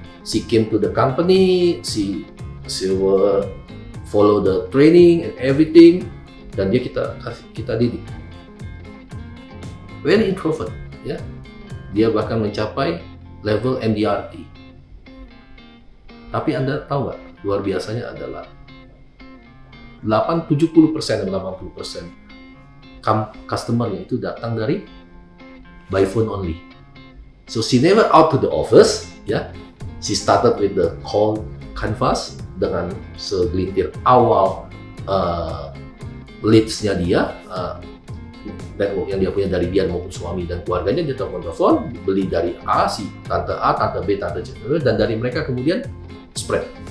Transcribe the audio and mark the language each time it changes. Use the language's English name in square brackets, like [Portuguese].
[English] She came to the company, she will follow the training and everything, [Indonesian] dan dia kita didik. [English] Very introvert, ya. [Indonesian] Dia bahkan mencapai level MDRT. Tapi Anda tahu nggak, luar biasanya adalah 70% dan 80% customer-nya itu datang dari [English] by phone only. So she never out to the office, ya. She started with the cold canvas [Indonesian] dengan segelintir awal leads-nya dia, dan yang dia punya dari dia maupun suami dan keluarganya, dia telepon, beli dari tante A, tante B, tante C, dan dari mereka kemudian spread.